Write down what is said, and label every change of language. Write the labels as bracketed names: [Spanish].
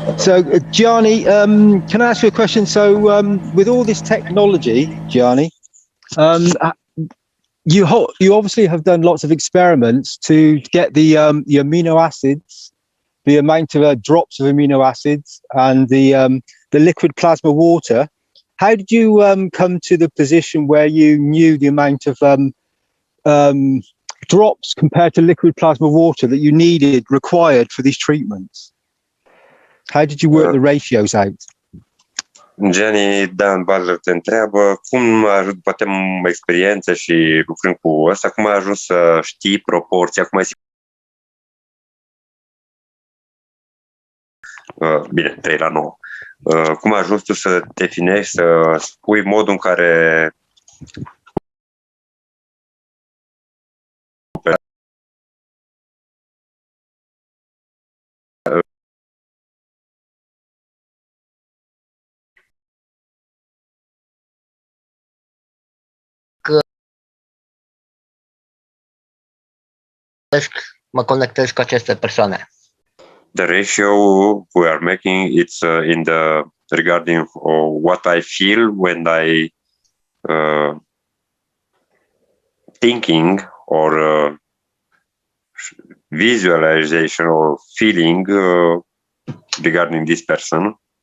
[English] So, Gianni, can I ask you a question? So, with all this technology, Gianni, you obviously have done lots of experiments to get the amino acids, the amount of drops of amino acids, and the liquid plasma water. How did you come to the position where you knew the amount of drops compared to liquid plasma water that you required for these treatments? How did you work the ratios out? [Romanian] Jenny, Dan Butler te întreabă cum a ajuns, poate experiență și lucrând cu ăsta, cum ai ajuns să știi proporția, cum ai bine, 3:9. Cum ai ajuns tu să definești, să spui modul în care mă conectez cu aceste persoane. [English] the ratio we are making, it's in the regarding what I feel when I thinking or visualization or feeling regarding this person.